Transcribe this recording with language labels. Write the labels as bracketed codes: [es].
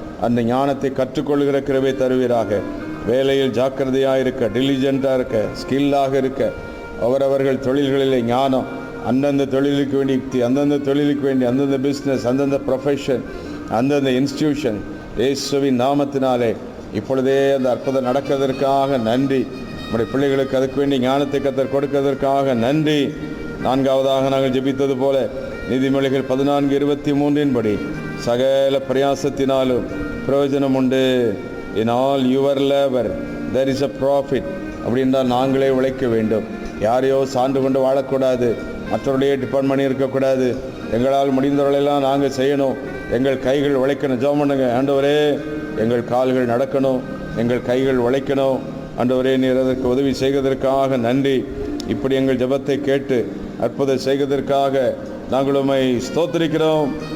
[ta] அந்த ஞானத்தை கற்றுக்கொள்கிற கிருபை தருவீராக. வேலையில் ஜாக்கிரதையாக இருக்க, டிலிஜென்ட்டாக இருக்க, ஸ்கில்லாக இருக்க, அவரவர்கள் தொழில்களிலே ஞானம், அந்தந்த தொழிலுக்கு வேண்டிய யுக்தி, அந்தந்த தொழிலுக்கு வேண்டிய அந்தந்த பிஸ்னஸ், அந்தந்த ப்ரொஃபஷன், அந்தந்த இன்ஸ்டிடியூஷன் இயேசுவின் நாமத்தினாலே இப்பொழுதே அந்த அற்புதம் நடக்கிறதற்காக நன்றி. நம்முடைய பிள்ளைகளுக்கு அதுக்கு வேண்டிய ஞானத்தை கர்த்தர் கொடுக்கிறதற்காக நன்றி. நான்காவதாக நாங்கள் ஜெபித்தது போல நீதிமொழிகள் 14:23 சகல பிரயாசத்தினாலும் பிரயோஜனம் உண்டு. [en] in all your labor there is a profit. [ta] அப்படின்றால் நாங்களே உழைக்க வேண்டும். யாரையோ சார்ந்து கொண்டு வாழக்கூடாது. மற்றவர்களையே டிபெண்ட் பண்ணி இருக்கக்கூடாது. எங்களால் முடிந்தவர்களெல்லாம் நாங்கள் செய்யணும். எங்கள் கைகள் உழைக்கணும். ஜெபம் பண்ணுங்க. ஆண்டவரே, எங்கள் கால்கள் நடக்கணும், எங்கள் கைகள் உழைக்கணும். ஆண்டவரே, நீர் அதற்கு உதவி செய்வதற்காக நன்றி. இப்படி எங்கள் ஜெபத்தை கேட்டு அற்புதம் செய்வதற்காக நாங்கள் உம்மை ஸ்தோத்திரிக்கிறோம்.